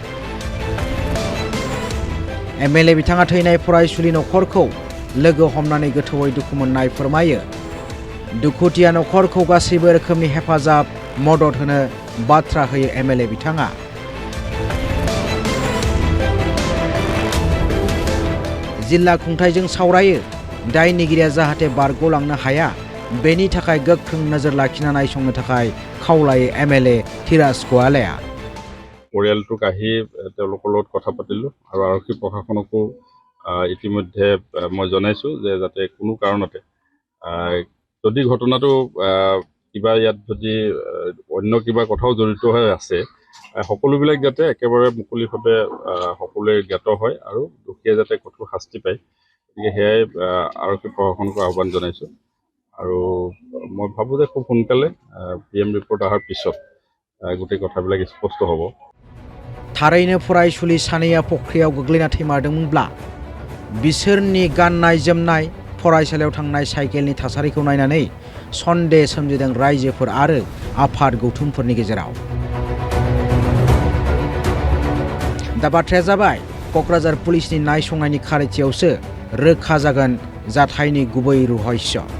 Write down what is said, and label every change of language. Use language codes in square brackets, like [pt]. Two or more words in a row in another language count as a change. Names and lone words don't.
[brx] एमएलए बिथाङा थैनाय फरायसुलि नखरखौ लोगो हमनानै गोथौयै दुखु मोननाय फोरमायो दुखुथिया नखरखौ गासैबो रोखोमनि हेफाजाब मदद होनो बाथ्रा होयो एमएलए बिथाङा जिल्ला खुंथायजों सावरायो दायनिगिरिया जाहाथे बारग'लांनो हाया बेनि थाखाय गोख्रों नोजोर लाखिना नायसंनो थाखाय खावलायो एमएलए थिराज गवालाया [as] পৰিয়ালটোক আহি তেওঁলোকৰ লগত কথা পাতিলোঁ আৰু আৰক্ষী প্ৰশাসনকো ইতিমধ্যে মই জনাইছোঁ যে যাতে কোনো কাৰণতে যদি ঘটনাটো কিবা ইয়াত যদি অন্য কিবা কথাও জড়িত হৈ আছে সকলোবিলাক যাতে একেবাৰে মুকলিভাৱে সকলোৱে জ্ঞাত হয় আৰু দুখীয়া যাতে কঠোৰ শাস্তি পায় গতিকে সেয়াই আৰক্ষী প্ৰশাসনক আহ্বান জনাইছোঁ আৰু মই ভাবোঁ যে খুব সোনকালে [en] PM report [as] অহাৰ পিছত গোটেই কথাবিলাক স্পষ্ট হ'ব [brx] थारैनो फरायसुलि सानैया फख्रियाव गोग्लैना थैमारदोंमोनब्ला बिसोरनि गाननाय जोमनाय फरायसालियाव थांनाय साइकेलनि थासारिखौ नायनानै सन्देह सोमजिदों रायजोफोर आरो आफाद गौथुमफोरनि गेजेराव दा बाथ्राया जाबाय क'क्राझार पुलिसनि नायसंनायनि खारिथियावसो रोखा जागोन जाथायनि गुबै रहस्य